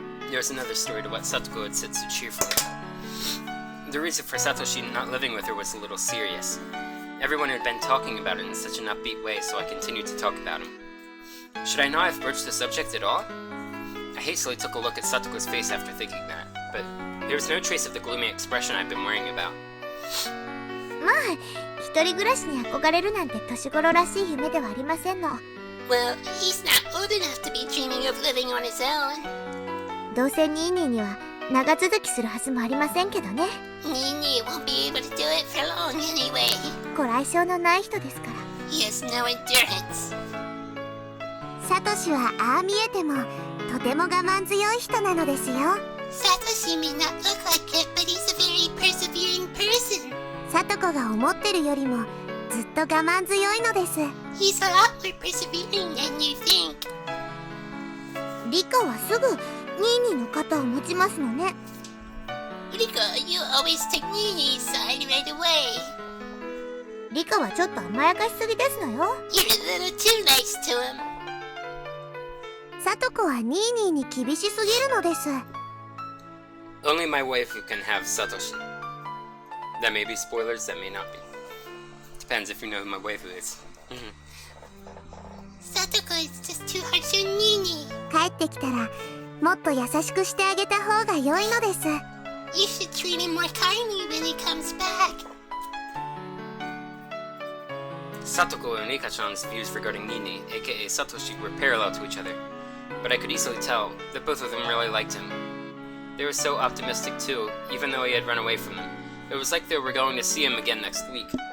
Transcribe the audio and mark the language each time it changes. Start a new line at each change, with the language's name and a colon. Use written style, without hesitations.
English: There's another story to what Satoko had said so cheerfully. The reason for Satoshi not living with her was a little serious. Everyone had been talking about it in such an upbeat way, so I continued to talk about him. Should I not have broached the subject at all? I hastily took a look at Satoko's face after thinking that, but there was no trace of the gloomy expression I'd been worrying about.
Japanese: まあ、一人暮らしに憧れるなんて年頃らしい夢ではありませんの。
English: Well, he's not old enough to be dreaming of living on his own.
Japanese: どうせニーニーには長続きするはずもありませんけどね。
English: nii-nii won't be able to do it for long anyway.
Japanese: ご来性のない人ですから。
English: He has no endurance.
Japanese: サトシはああ見えてもとても我慢強い人なのですよ。
English: Satoshi may not look like it, but he's a very persevering person.
Japanese: サトコが思ってるよりもずっと我慢強いのです。
English: He's a lot more persevering than you think.
Japanese: リカはすぐニーニーの肩を持ちますのね。
English: Riko, you always take nii-nii's side right away.
Japanese: リカはちょっと甘やかしすぎですのよ。
English: You're a little too nice to him.
Japanese: サトコはニーニーに厳しすぎるのです。
English: Only my waifu can have Satoshi. That may be spoilers, that may not be. Depends if you know who my waifu is. Satoko is just too harsh on nii-nii.
Japanese: 帰ってきたらもっと優しくしてあげた方が良いのです。
English: You should treat him more kindly when he comes back. Satoko and Ika-chan's views regarding nii-nii, aka Satoshi, were parallel to each other, but I could easily tell that both of them really liked him. They were so optimistic too, even though he had run away from them. It was like they were going to see him again next week.